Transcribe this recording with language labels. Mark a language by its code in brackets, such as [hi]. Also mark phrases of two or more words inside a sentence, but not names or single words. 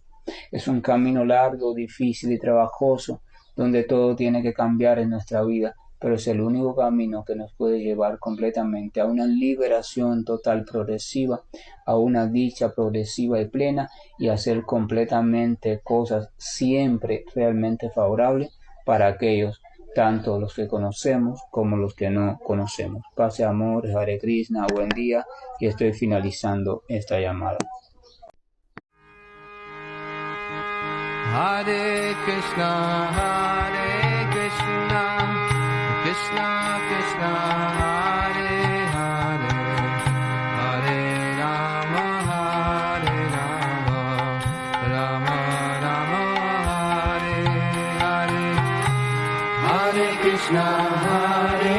[es] Es un camino largo, difícil y trabajoso, donde todo tiene que cambiar en nuestra vida, pero es el único camino que nos puede llevar completamente a una liberación total progresiva, a una dicha progresiva y plena, y hacer completamente cosas siempre realmente favorables para aquellos, tanto los que conocemos como los que no conocemos. Paz y amor, [sa] हरे कृष्ण, [es] buen día, y estoy finalizando esta llamada. [sa] हरे कृष्ण, कृष्ण कृष्ण, हरे हरे, हरे राम, राम राम, हरे हरे, हरे कृष्ण, हरे